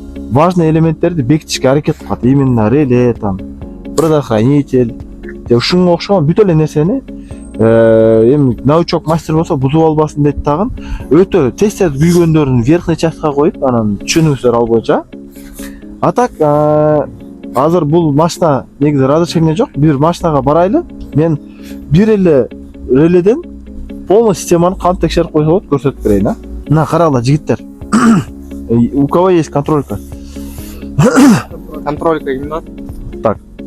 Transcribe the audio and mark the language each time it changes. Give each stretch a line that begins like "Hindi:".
Kyrgyz: Важный элементтерди бекитишке аракет кылат.
Russian: Именно реле, там, предохранитель,
Kyrgyz: ушунга окшогон бүт эле нерсени эми научок мастер болсо бузуп албасын дейт тагын. Өтө тез күйгөндөрүн
Russian: верхний
Kyrgyz: частка коюп, анан түшүнүңүздөр ал боюнча.
Russian: А так
Kyrgyz: азыр бул машина негизи разрешение жок. Бир машинага барайлы. Мен бир эле реледен полный системаны кантип текшерип койсо болот, көрсөтүп берейин, а. Мына карагыла жигиттер.
Russian: У кого есть контролька? Контролька именно. Так.